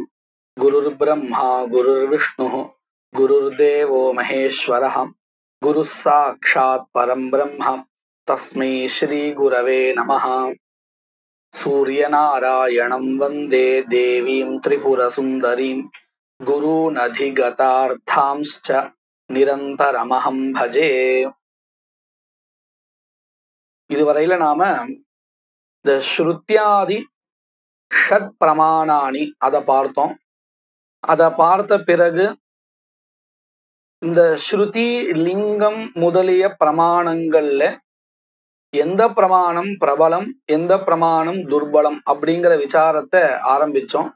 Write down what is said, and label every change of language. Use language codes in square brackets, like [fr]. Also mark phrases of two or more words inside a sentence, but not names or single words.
[sa] गुरुर्ब्रह्मा गुरुर्विष्णुः गुरुर्देवो महेश्वरः गुरुः साक्षात् परं ब्रह्म तस्मै श्री गुरवे नमः। सूर्यनारायणं वन्दे देवीं त्रिपुरसुन्दरीं गुरूनधिगतार्थांश्च निरन्तरमहं भजे। [ta] இதுவரையில நாம இந்த [sa] श्रुत्यादि षट् प्रमाणानि [ta] அதை பார்த்தோம். அதை பார்த்த பிறகு இந்த ஸ்ருதி லிங்கம் முதலிய பிரமாணங்கள்ல எந்த பிரமாணம் பிரபலம் எந்த பிரமாணம் துர்பலம் அப்படிங்கிற விசாரத்தை ஆரம்பிச்சோம்.